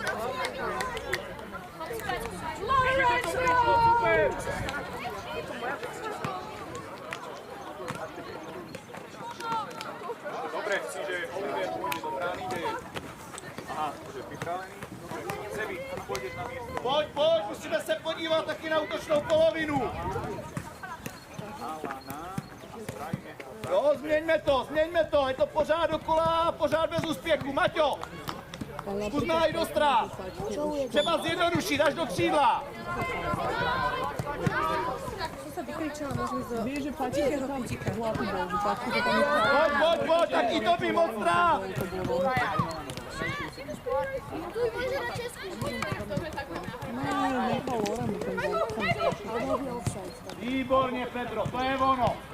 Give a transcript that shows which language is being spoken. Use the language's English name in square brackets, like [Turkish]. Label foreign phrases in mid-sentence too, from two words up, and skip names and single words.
[Slovak] Vidíte, to prišlo, super! Dobre, čiže Oliver pôjde do brány, kde je... Aha, už je pripravený. Sevi, pôjdeš na miesto. [Czech] Pojď, musíme se podívat taky na útočnou polovinu. Jo, změňme to, je to pořád dokola, pořád bez úspěchu. Maťo, zkus nalej do strán. Třeba zjednodušit až do křídla. [Slovak] Vieš, že Paťka tam zlatý bol, že Paťka to tam je... Poď, Taký to by moc strát! Výborne, Pedro, to je ono.